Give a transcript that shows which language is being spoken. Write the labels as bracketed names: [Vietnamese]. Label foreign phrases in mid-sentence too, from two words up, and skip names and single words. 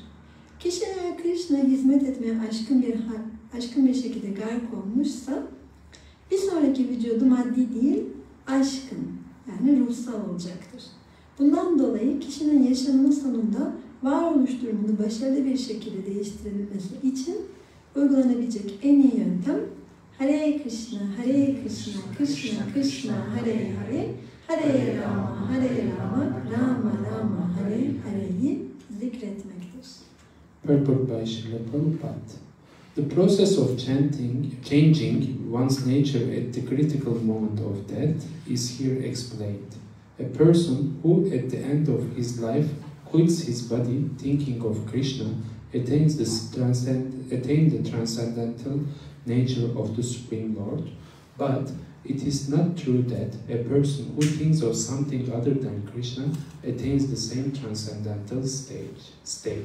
[Turkish] Kişi eğer Krishna'ya hizmet etmeye aşkın bir şekilde gark olmuşsa bir sonraki vücudu maddi değil, aşkın yani ruhsal olacaktır. Bundan dolayı kişinin yaşamının sonunda varoluş durumunu başarılı bir şekilde değiştirebilmesi için uygulanabilecek en iyi yöntem [Sanskrit] Hare Krishna, Hare Krishna, Krishna Krishna, Hare Hare, Hare Rama, Hare Rama, Rama Rama, Hare Hare'yi [Turkish] zikretmektir. [English] Purport by Srila Prabhupada. The process of changing one's nature at the critical moment of death is here explained. A person who at the end of his life quits his body thinking of Krishna attains the transcendental nature of the Supreme Lord, but it is not true that a person who thinks of something other than Krishna attains the same transcendental state.